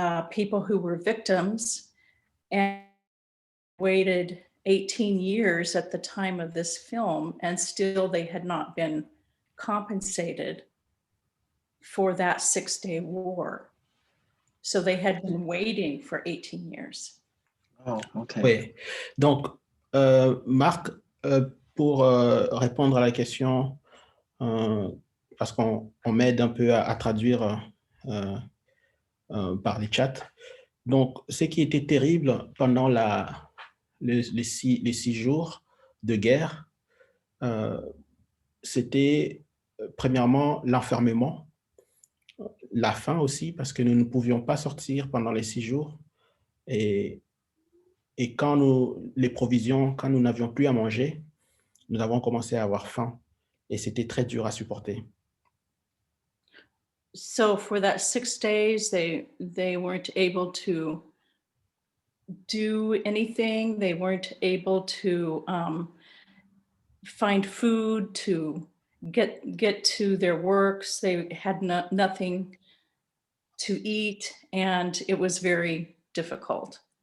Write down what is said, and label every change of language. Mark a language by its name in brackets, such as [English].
[English] people who were victims, and waited 18 years at the time of this film, and still they had not been compensated for that 6-day war. So they had been waiting for 18 years. Oh, okay. [French] Oui. Donc, Marc, pour répondre à la question, parce qu'on m'aide un peu à traduire par les chats. Donc, ce qui était terrible pendant les 6 jours de guerre, c'était premièrement l'enfermement, la faim aussi, parce que nous ne pouvions pas sortir pendant les 6 jours. Et quand les provisions, quand nous n'avions plus à manger, nous avons commencé à avoir faim. Et c'était très dur à supporter. [English] So for that 6 days, they weren't able to do anything. They weren't able to find food, to get to their works. They had nothing to eat, and it was very difficult.